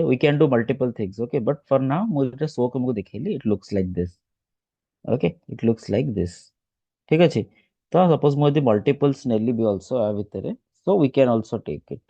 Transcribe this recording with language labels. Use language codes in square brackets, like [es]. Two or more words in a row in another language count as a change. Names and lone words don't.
[en] We can do multiple things. Okay, but for now [or] ମୁଁ ଯେଟା [en] show [or] ତମକୁ ଦେଖେଇଲି, [en] it looks like this. Okay, it looks like this. [or] ଠିକ ଅଛି, ତ suppose ମୁଁ ଯଦି multiples ନେଲି ବି also ଆ ଭିତରେ, [en] so we can also take it.